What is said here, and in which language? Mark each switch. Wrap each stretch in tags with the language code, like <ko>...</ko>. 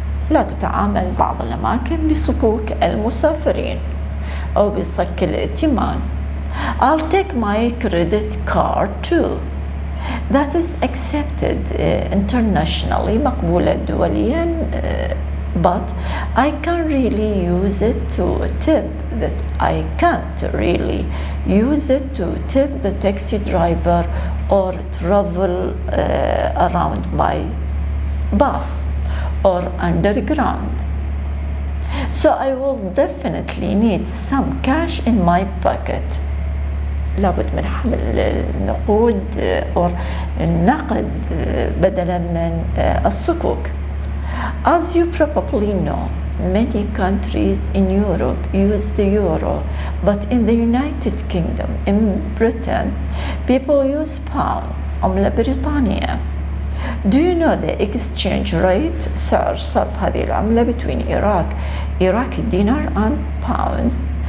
<ar>لا تتعامل بعض الأماكن بصكوك المسافرين أو بصك الائتمان.</ar> <en>I'll take my credit card too. That is accepted internationally</en> <ar>مقبولة دوليا</ar> <en>but I can't really use it to tip the taxi driver or travel around by bus or underground. So I will definitely need some cash in my pocket.</en> <ar>لابد من حمل النقود أو النقد بدلا من الصكوك.</ar> <en>As you probably know, many countries in Europe use the euro, but in the United Kingdom, in Britain, people use pound,</en> <ar>عملة بريطانية.</ar> <en>Do you know the exchange rate?</en> <ar>سعر صرف هذه العملة</ar> <en>between Iraqi dinar and pounds.</en>